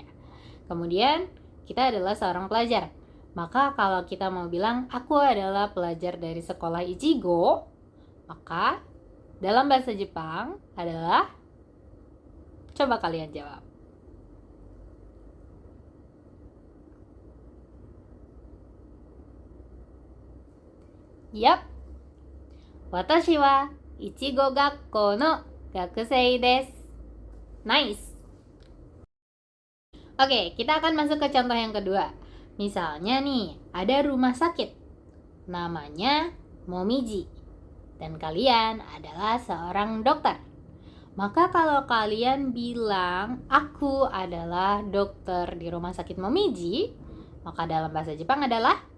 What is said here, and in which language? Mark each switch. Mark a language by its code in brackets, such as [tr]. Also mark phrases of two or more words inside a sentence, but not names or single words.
[id] Kemudian kita adalah seorang pelajar. Maka kalau kita mau bilang aku adalah pelajar dari sekolah Ichigo, maka dalam bahasa Jepang adalah, coba kalian jawab. Yap. [ja] 私はいちご学校の学生です. [id] Nice. Oke, kita akan masuk ke contoh yang kedua. Misalnya nih, ada rumah sakit. Namanya Momiji. Dan kalian adalah seorang dokter. Maka kalau kalian bilang, aku adalah dokter di rumah sakit Momiji, maka dalam bahasa Jepang adalah